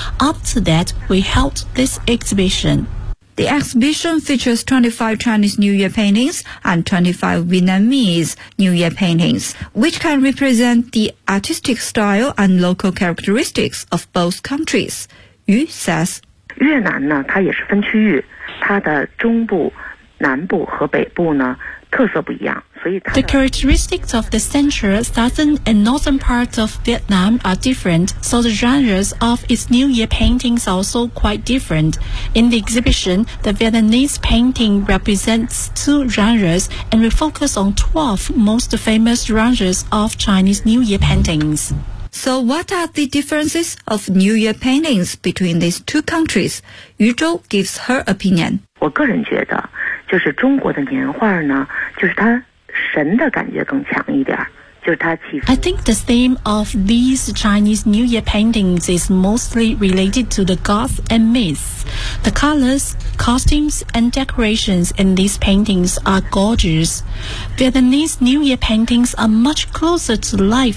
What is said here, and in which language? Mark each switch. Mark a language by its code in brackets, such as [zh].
[en] Up to that, we held this exhibition. The exhibition features 25 Chinese New Year paintings and 25 Vietnamese New Year paintings, which can represent the artistic style and local characteristics of both countries. Yu says, [zh] 越南呢，它也是分区域，它的中部南部和北部呢，特色不一样。 [en] The characteristics of the central, southern, and northern parts of Vietnam are different, so the genres of its New Year paintings are also quite different. In the exhibition, the Vietnamese painting represents two genres, and we focus on 12 most famous genres of Chinese New Year paintings. So what are the differences of New Year paintings between these two countries? Yu Zhou gives her opinion. [zh] 我个人觉得就是中国的年画呢，就是它神的感觉更强一点，就是它气氛。 [en] I think the theme of these Chinese New Year paintings is mostly related to the gods and myths. The colors, costumes, and decorations in these paintings are gorgeous. Vietnamese New Year paintings are much closer to life.